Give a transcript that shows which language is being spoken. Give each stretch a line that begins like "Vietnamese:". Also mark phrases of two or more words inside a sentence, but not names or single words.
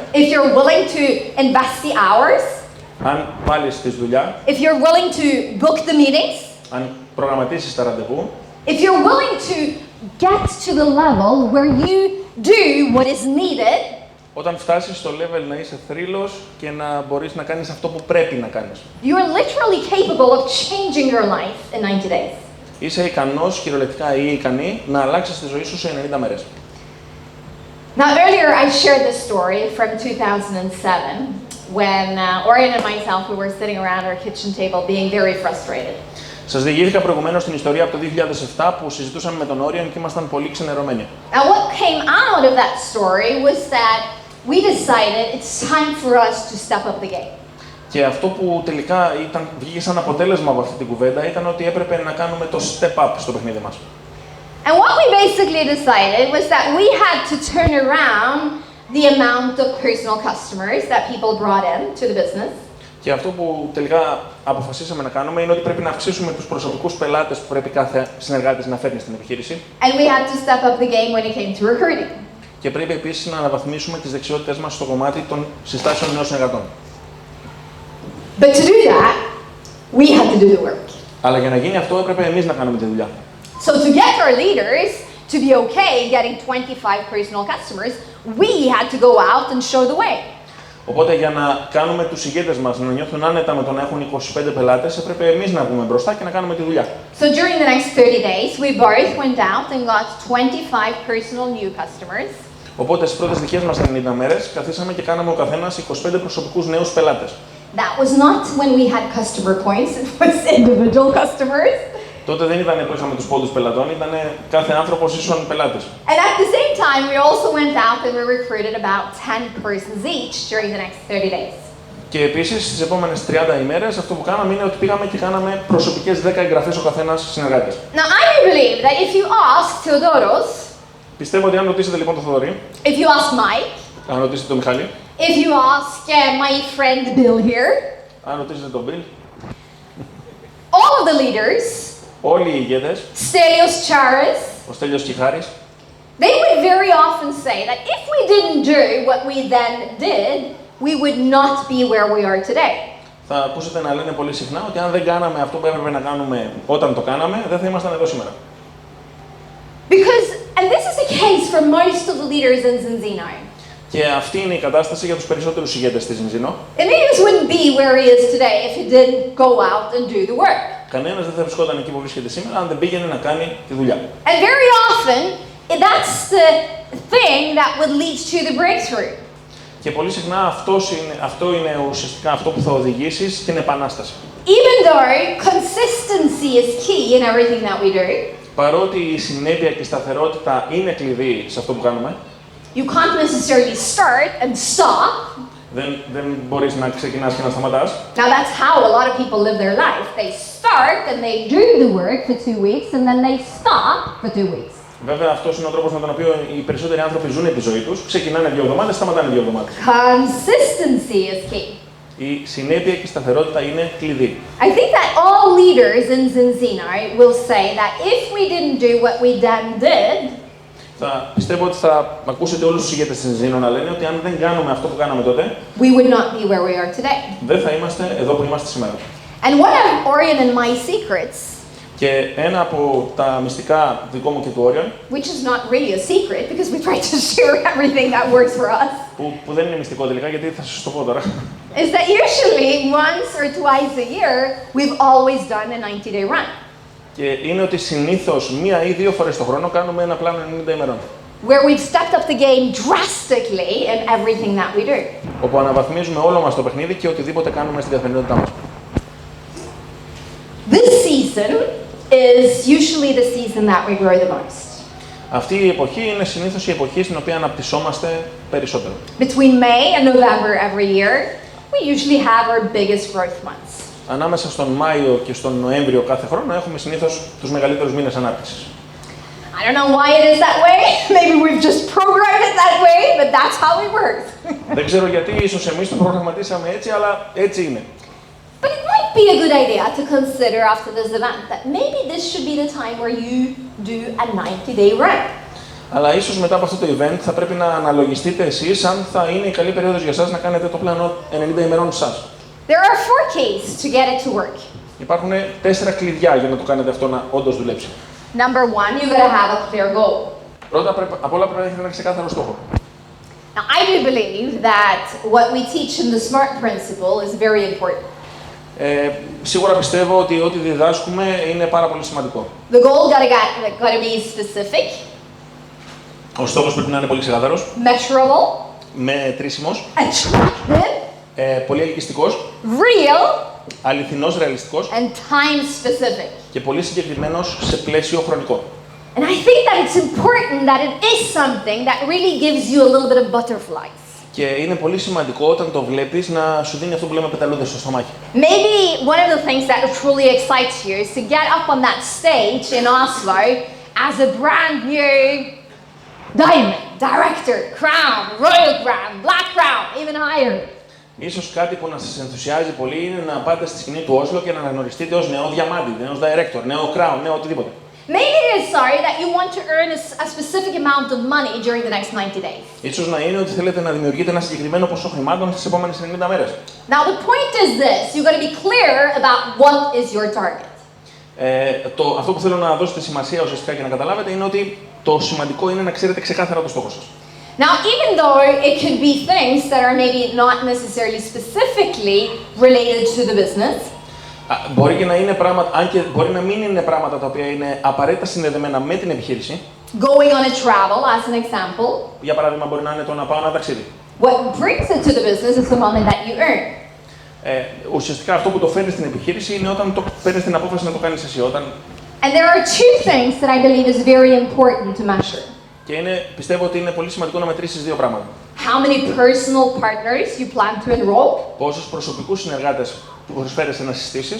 English: if you're willing to invest the hours,
Greek: αν βάλεις τη δουλειά,
English: if you're willing to book the meetings,
Greek: αν προγραμματίσεις τα ραντεβού,
English: if you're willing to get to the level where you do what is needed,
Greek: όταν φτάσεις στο level να είσαι θρύλος και να μπορείς να κάνεις αυτό που πρέπει να κάνεις.
English: you're literally capable of changing your life in 90 days.
Greek: Είσαι ικανός, κυριολεκτικά ή ικανή, να αλλάξεις τη ζωή σου σε 90 μέρες.
English: Now, earlier I shared this story from 2007 when Orion and myself, we were sitting around our kitchen table being very frustrated.
Greek: Σας διηγήθηκα προηγουμένως την ιστορία από το 2007 που συζητούσαμε με τον Όριον και ήμασταν πολύ ξενερωμένοι.
English: Now, what came out of that story was that we decided it's time for us to step up the game.
Greek: Και αυτό που τελικά βγήκε σαν αποτέλεσμα από αυτή την κουβέντα ήταν ότι έπρεπε να κάνουμε το
English: step up
Greek: στο παιχνίδι μας.
English: And what we basically decided was that we had to turn around the amount of personal customers that people brought in to the business.
Greek: Και αυτό που τελικά αποφασίσαμε να κάνουμε είναι ότι πρέπει να αυξήσουμε τους προσωπικούς πελάτες που πρέπει κάθε συνεργάτης να φέρνει στην επιχείρηση.
English: And we had to step up the game when it came to recruiting.
Greek: Και πρέπει επίσης να αναβαθμίσουμε τις δεξιότητες μας στο κομμάτι των συστάσεων νέων συνεργατών.
English: But to do that, we had to do the work.
Greek: Αλλά για να γίνει αυτό έπρεπε εμείς να κάνουμε τη δουλειά.
English: So to get our leaders to be okay getting 25 personal customers, we had to go out and show the way.
Greek: Οπότε για να κάνουμε τους ηγέτες μας να νιώθουν άνετα με το να έχουν 25 πελάτες, έπρεπε εμείς να βγούμε μπροστά και να κάνουμε τη δουλειά.
English: So during the next 30 days, we both went out and got 25 personal new customers.
Greek: Οπότε στις πρώτες δικές μας 90 μέρες καθίσαμε και κάναμε ο καθένας 25 προσωπικούς νέους πελάτες.
English: That was not when we had customer points, it was individual customers.
Greek: Τότε δεν ήταν που είχαμε τους πόντους πελατών, ήταν κάθε άνθρωπος ίσον πελάτες.
English: And at the same time, we also went out and we recruited about 10 persons each during the next 30 days.
Greek: Και επίσης στις επόμενες 30 ημέρες αυτό που κάναμε είναι ότι πήγαμε και κάναμε προσωπικές 10 εγγραφές ο καθένας συνεργάτες.
English: Now I believe that if you ask Theodoros,
Greek: Πιστεύω ότι αν ρωτήσετε λοιπόν τον Θοδωρή,
English: if you ask Mike,
Greek: αν ρωτήσετε τον Μιχάλη,
English: if you ask my friend Bill here,
Greek: αν ρωτήσετε τον Bill,
English: all of the leaders,
Greek: όλοι οι ηγέτες,
English: Stelios Charis,
Greek: ο Στέλιος Κιχάρης,
English: they would very often say that if we didn't do what we then did, we would not be where we are today.
Greek: θα ακούσετε να λένε πολύ συχνά ότι αν δεν κάναμε αυτό που έπρεπε να κάνουμε όταν το κάναμε, δεν θα ήμασταν εδώ σήμερα.
English: Because, and this is the case for most of the leaders in Zinzino.
Greek: Και αυτή είναι η κατάσταση για τους περισσότερους ηγέτες της Zinzino.
English: Emilius wouldn't be where he is today if he didn't go out and do the work.
Greek: Κανένας δεν θα βρισκόταν εκεί που βρίσκεται σήμερα αν δεν πήγαινε να κάνει τη δουλειά.
English: And very often, that's the thing that would lead to the breakthrough.
Greek: Και πολύ συχνά αυτό είναι ουσιαστικά αυτό που θα οδηγήσει στην επανάσταση.
English: Even though consistency is key in everything that we do,
Greek: Παρότι η συνέπεια και η σταθερότητα είναι κλειδί σε αυτό που κάνουμε,
English: you can't necessarily start and stop.
Greek: δεν μπορείς να ξεκινάς και να σταματάς.
English: Now that's how a lot of people live their life. They start and they do the work for 2 weeks and then they stop for 2 weeks.
Greek: Βέβαια, αυτός είναι ο τρόπος με τον οποίο οι περισσότεροι άνθρωποι ζουν τη ζωή τους. Ξεκινάνε 2 εβδομάδες, σταματάνε 2 εβδομάδες.
English: Consistency is key.
Greek: Η συνέπεια και η σταθερότητα είναι κλειδί.
English: I think that all leaders in Zinzino will say that if we didn't do what we then did,
Greek: Πιστεύω ότι θα ακούσετε όλους τους ηγέτες της Zinzino να λένε ότι αν δεν κάνουμε αυτό που κάναμε τότε,
English: we would not be where we are today.
Greek: δεν θα είμαστε εδώ που είμαστε σήμερα.
English: And one of Orion and my secrets,
Greek: Και ένα από τα μυστικά δικό μου και του Όριον,
English: which is not really a secret because we try to share everything that works for us,
Greek: που δεν είναι μυστικό τελικά γιατί θα σας το πω τώρα,
English: is that usually once or twice a year, we've always done a 90-day run.
Greek: Και είναι ότι συνήθως 1 ή 2 φορές το χρόνο κάνουμε ένα πλάνο 90 ημερών.
English: Where we've stepped up the game drastically in everything that we do.
Greek: Όπου αναβαθμίζουμε όλο μας το παιχνίδι και οτιδήποτε κάνουμε στην καθημερινότητά μας.
English: This season is usually the season that we grow the most.
Greek: Αυτή η εποχή είναι συνήθως η εποχή στην οποία αναπτυσσόμαστε περισσότερο.
English: Between May and November every year, we usually have our biggest growth months.
Greek: Ανάμεσα στον Μάιο και στον Νοέμβριο κάθε χρόνο έχουμε συνήθως τους μεγαλύτερους μήνες ανάπτυξης.
English: I don't know why it is that way. Maybe we've just programmed it that way, but that's how it works.
Greek: Δεν ξέρω γιατί, ίσως εμείς το προγραμματίσαμε έτσι, αλλά έτσι είναι.
English: But it might be a good idea to consider after this event that maybe this should be the time where you do a 90-day run.
Greek: Αλλά ίσως μετά από αυτό το event θα πρέπει να αναλογιστείτε εσείς αν θα είναι η καλή περίοδος για εσάς να κάνετε το πλάνο 90 ημερών σας.
English: There are 4 keys to get it to work.
Greek: Υπάρχουν 4 κλειδιά για να το κάνετε αυτό να όντως δουλέψει.
English: Number 1, you gotta have a clear goal.
Greek: Πρώτα απ' όλα πρέπει να έχετε ένα ξεκάθαρο στόχο.
English: Now, I do believe that what we teach in the SMART principle is very important.
Greek: Σίγουρα πιστεύω ότι ό,τι διδάσκουμε είναι πάρα πολύ σημαντικό.
English: The goal gotta be specific,
Greek: Ο στόχος πρέπει να είναι πολύ ξεκάθαρος,
English: measurable,
Greek: μετρήσιμος,
English: attractive,
Greek: πολύ ελκυστικός,
English: real,
Greek: αληθινός, ρεαλιστικός
English: and time specific.
Greek: και πολύ συγκεκριμένος σε πλαίσιο χρονικό.
English: And I think that it's important that it is something that really gives you a little bit of butterflies.
Greek: Και είναι πολύ σημαντικό όταν το βλέπεις να σου δίνει αυτό που λέμε πεταλούδες στο στομάχι.
English: Maybe one of the things that truly excites you is to get up on that stage in Oslo as a brand new diamond, director, crown, royal crown, black crown, even higher.
Greek: Ίσως κάτι που να σας ενθουσιάζει πολύ είναι να πάτε στη σκηνή του Όσλο και να αναγνωριστείτε ως νέο διαμάντι, νέος director, νέο crown, νέο οτιδήποτε.
English: Maybe it is sorry that you want to earn a specific amount of money during the next 90 days.
Greek: Ίσως να είναι ότι θέλετε να δημιουργείτε ένα συγκεκριμένο ποσό χρημάτων στις επόμενες 90 μέρες.
English: Now the point is this, you've got to be clear about what is your target.
Greek: Αυτό που θέλω να δώσετε σημασία ουσιαστικά και να καταλάβετε είναι ότι το σημαντικό είναι να ξέρετε ξεκάθαρα το στόχο σας.
English: Now, even though it could be things that are maybe not necessarily specifically related to the business,
Greek: μπορεί και να είναι πράγματα, αν και μπορεί να μην είναι πράγματα τα οποία είναι απαραίτητα συνδεδεμένα με την επιχείρηση.
English: going on a travel, as an example,
Greek: Για παράδειγμα, μπορεί να είναι το να πάω ένα ταξίδι.
English: what brings it to the business is the money that you earn.
Greek: Ουσιαστικά αυτό που το φέρνει στην επιχείρηση είναι όταν παίρνεις την απόφαση να το κάνεις εσύ.
English: And there are two things that I believe is very important to measure.
Greek: Και πιστεύω ότι είναι πολύ σημαντικό να μετρήσεις δύο πράγματα.
English: How many personal partners you plan to enroll,
Greek: Πόσους προσωπικούς συνεργάτες προσφέρεσαι να συστήσεις